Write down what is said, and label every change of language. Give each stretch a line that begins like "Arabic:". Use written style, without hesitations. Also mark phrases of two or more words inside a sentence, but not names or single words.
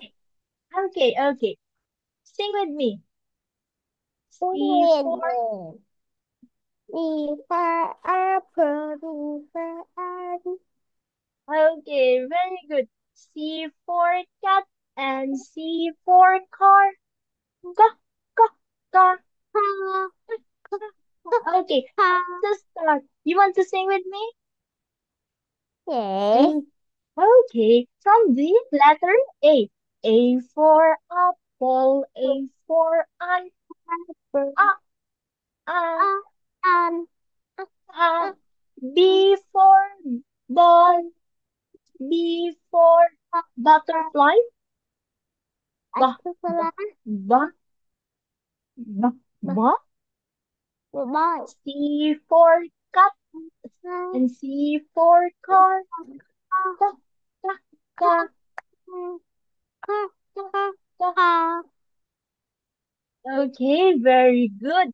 English: Okay, okay. Sing with me. C for, Wind. B for apple, B for apple. okay, very good. C for cat and C for car. Ka, ka, ka. Ha, Okay, ha. the start. You want to sing with me? Yes. Mm, okay, from the letter A. A for apple, A for an, Apple. a, an, An, an. a, B for ball, B for butterfly, a, ba, ba, a, ba, ba, ba. boy. C for cat and C for car. Ka, ka, ka, ka, ka. Okay, very good.